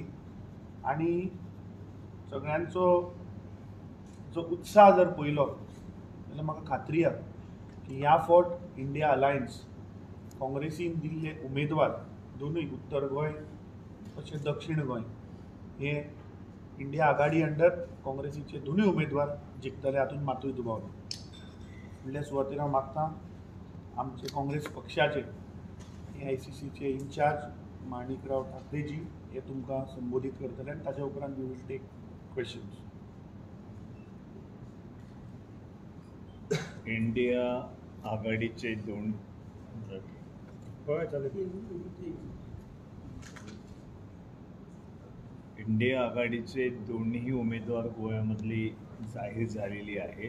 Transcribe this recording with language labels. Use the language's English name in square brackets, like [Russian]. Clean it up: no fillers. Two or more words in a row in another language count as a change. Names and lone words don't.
[Konkani] आनी सगळ्यांचो जो उत्साह जर पळयलो जाल्यार म्हाका खात्री आसा की ह्या फावट इंडिया अलायन्स काँग्रेसीन दिल्ले उमेदवार दोनूय उत्तर गोंय तशेंच दक्षिण गोंय हे इंडिया आघाडी अंडर काँग्रेसीचे दोनूय उमेदवार जिखतले, हातूंत मातूय दुबाव ना. फुडल्या सुवातेर हांव मागतां आमचे काँग्रेस पक्षाचे AICCचे इन्चार्ज माणिकराव ठाकरेजी हे तुमकां संबोधीत करतले आनी ताच्या उपरांत [English] we will take questions. [Marathi] इंडिया आघाडीचे इंडिया आघाडीचे दोन्ही उमेदवार गोव्यामधली जाहीर झालेली आहेत.